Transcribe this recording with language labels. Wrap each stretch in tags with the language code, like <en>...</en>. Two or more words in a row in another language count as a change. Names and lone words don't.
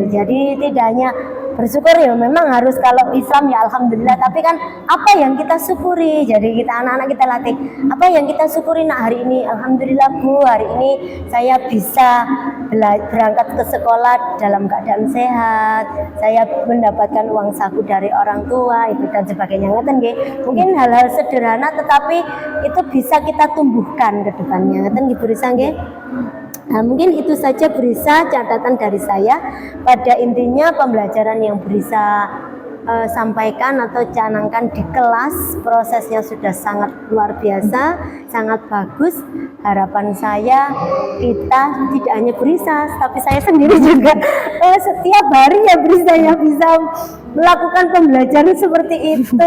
<id>Jadi tidak hanya bersyukur ya memang harus, kalau Islam ya alhamdulillah, tapi kan apa yang kita syukuri. Jadi kita anak-anak kita latih apa yang kita syukuri. Nah hari ini alhamdulillah Bu, hari ini saya bisa berangkat ke sekolah dalam keadaan sehat, saya mendapatkan uang saku dari orang tua, itu dan sebagainya.</id> <jv>Ngeten nggih,</jv> <id>mungkin hal-hal sederhana tetapi itu bisa kita tumbuhkan ke depannya.</id> <jv>Ngeten nggih Bu Risa nggih.</jv> <id>Nah, mungkin itu saja Brisa catatan dari saya. Pada intinya pembelajaran yang Brisa sampaikan atau canangkan di kelas, prosesnya sudah sangat luar biasa, sangat bagus. Harapan saya kita tidak hanya Brisa, tapi saya sendiri juga setiap hari ya Brisa ya bisa melakukan pembelajaran seperti itu.</id>